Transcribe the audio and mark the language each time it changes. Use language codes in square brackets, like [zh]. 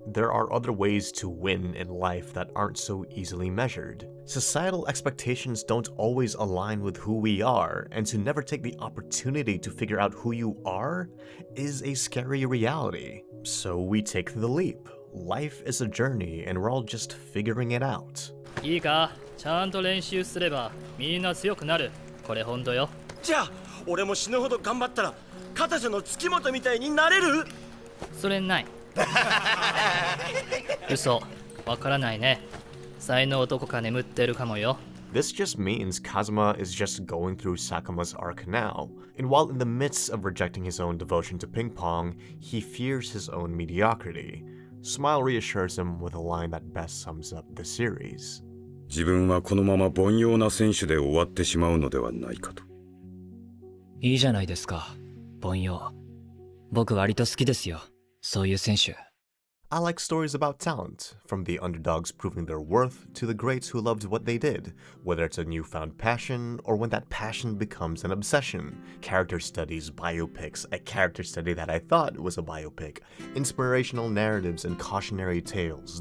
[en] There are other ways to win in life that aren't so easily measured. Societal expectations don't always align with who we are, and to never take the opportunity to figure out who you are is a scary reality. So we take the leap. Life is a journey, and we're all just figuring it out. [ja] いいか、ちゃんと練習すればみんな強くなる。これ本当よ。じゃあ俺も死ぬほど頑張ったら片瀬の月本みたいになれる？それない。嘘、わからないね。才能どこか眠ってるかもよ。 [en] This just means Kazuma is just going through Sakuma's arc now, and while in the midst of rejecting his own devotion to ping pong, he fears his own mediocrity. Smile reassures him with a line that best sums up the series. [ja] 自分はこのまま凡庸な選手で終わってしまうのではないかと。いいじゃないですか、凡庸。僕割と好きですよ、そういう選手。 [en] I like stories about talent, from the underdogs proving their worth to the greats who loved what they did, whether it's a newfound passion or when that passion becomes an obsession. Character studies, biopics, a character study that I thought was a biopic, inspirational narratives and cautionary tales.